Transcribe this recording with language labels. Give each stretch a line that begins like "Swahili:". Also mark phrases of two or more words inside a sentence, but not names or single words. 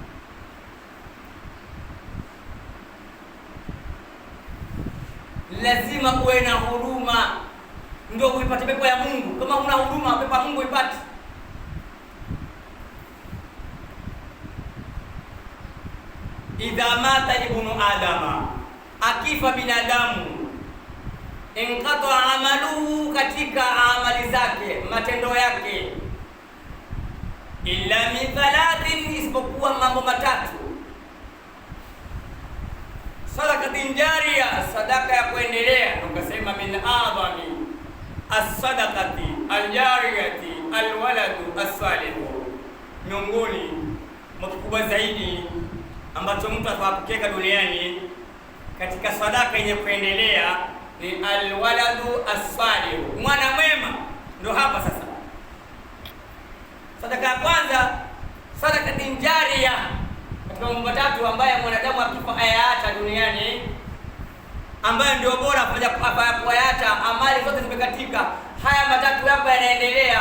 Swahili: Lazima uwe na huruma ndio uipate pepo ya Mungu. Kama una huruma, pepo ya Mungu ipate.
Arabic: إذا مات ابن آدم,
Swahili: akifa binadamu,
Arabic: انقطع عمله,
Swahili: katika amali zake, matendo yake,
Arabic: إلا من ثلاث,
Swahili: isipokuwa mambo matatu.
Arabic: صدقة جارية,
Swahili: sadaka ya kuendelea.
Arabic: Tukasema من آدمي الصدقة الجارية الولد الصالح,
Swahili: miongoni mwa kikubwa zaidi ambacho mtu atawapokea duniani katika sadaka yenye kuendelea ni
Arabic: الولد الصالح,
Swahili: mwana mwema. Ndio hapa sasa sadaka ya kwanza,
Arabic: صدقة جارية,
Swahili: katika mambo matatu ambaye mwanadamu akifa ayaacha duniani, ambayo ndio bora kuacha. Amali zote zimekatika, haya matatu hapa yanaendelea.